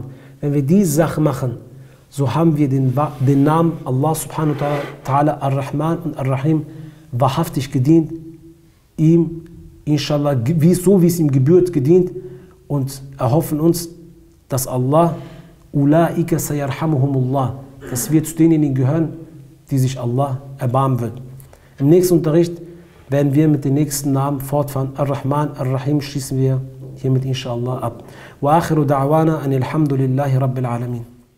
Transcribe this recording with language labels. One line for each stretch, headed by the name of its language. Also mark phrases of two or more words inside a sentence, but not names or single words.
German: Wenn wir diese Sache machen, so haben wir den Namen Allah
Arabic: سبحانه وتعالى
German: Ar-Rahman und Ar-Rahim wahrhaftig gedient, ihm inshallah so wie es ihm gebührt gedient, und erhoffen uns, dass Allah
Arabic: أولئك سيرحمهم الله,
German: dass wir zu denjenigen gehören, die sich Allah erbarmen wird. Im nächsten Unterricht werden wir mit den nächsten Namen fortfahren. Ar-Rahman, Ar-Rahim schließen wir hiermit inshallah ab.
Arabic: وآخر دعوانا أن الحمد لله رب العالمين.